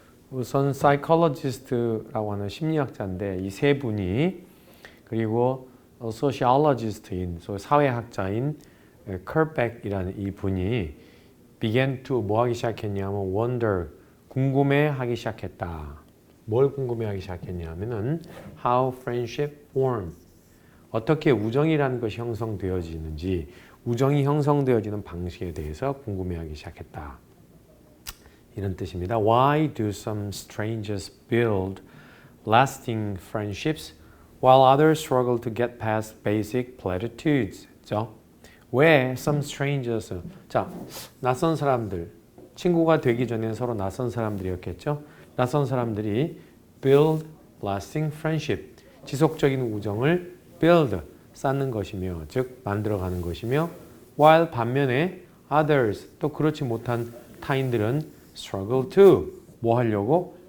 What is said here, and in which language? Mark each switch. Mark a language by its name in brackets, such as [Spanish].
[Korean] 우선 psychologist라고 하는 심리학자인데 이 세 분이 그리고 sociologist인 사회학자인 컬백이라는 이 분이 [English] began to [Korean] 뭐 하기 시작했냐면 wonder 궁금해하기 시작했다. 뭘 궁금해하기 시작했냐면은 [English] how friendship form [Korean] 어떻게 우정이라는 것이 형성되어지는지 우정이 형성되어지는 방식에 대해서 궁금해하기 시작했다. 이런 뜻입니다. [English] Why do some strangers build lasting friendships while others struggle to get past basic platitudes? [Korean] 그렇죠? 왜 [English] some strangers, [Korean] 자, 낯선 사람들, 친구가 되기 전에 서로 낯선 사람들이었겠죠? 낯선 사람들이 [English] build lasting friendship, [Korean] 지속적인 우정을 build, 쌓는 것이며, 즉 만들어가는 것이며 while 반면에 others, 또 그렇지 못한 타인들은 [English] struggle to, [Korean] 뭐 하려고?